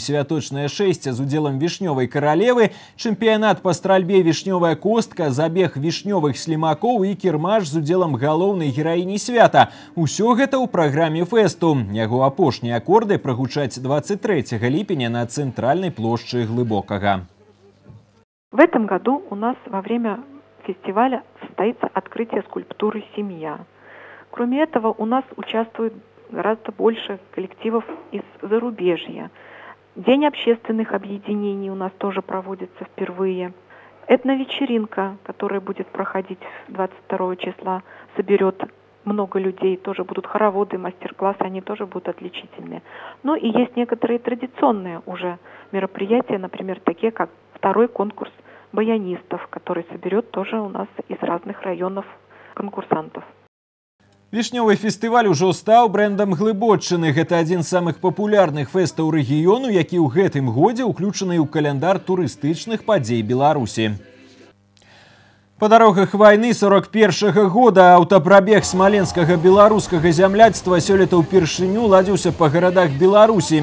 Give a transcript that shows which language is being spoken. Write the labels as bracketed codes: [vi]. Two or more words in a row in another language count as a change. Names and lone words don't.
[be] Святочнае шэсце з удзелам вішнёвай каралевы, чэмпіянат па стральбе «Вішнёвая костка», забег вішнёвых слімакоў і кірмаш з удзелам галоўнай гераіні свята. Усё гэта ў праграме фэсту. Яго апошнія акорды прагучаць 23 ліпеня [ru] на центральной площади [be] Глыбокага. [ru] В этом году у нас во время фестиваля состоится открытие скульптуры «Семья». Кроме этого, у нас участвует гораздо больше коллективов из зарубежья. День общественных объединений у нас тоже проводится впервые. Этновечеринка, которая будет проходить 22 числа, соберет много людей, тоже будут хороводы, мастер-классы, они тоже будут отличительные. Ну и есть некоторые традиционные уже мероприятия, например, такие как второй конкурс баянистов, который соберет тоже у нас из разных районов конкурсантов. [be] Вішнёвы фестываль ужо стаў брэндам Глыбоччыны. Гэта адзін з самых папулярных фэстаў рэгіёну, які ў гэтым годзе ўключаны ў каляндар турыстычных падзей Беларусі. Па дарогах вайны 41-го года аўтапрабег смаленскага беларускага зямляцтва сёлета ўпершыню ладзіўся па гарадах Беларусі.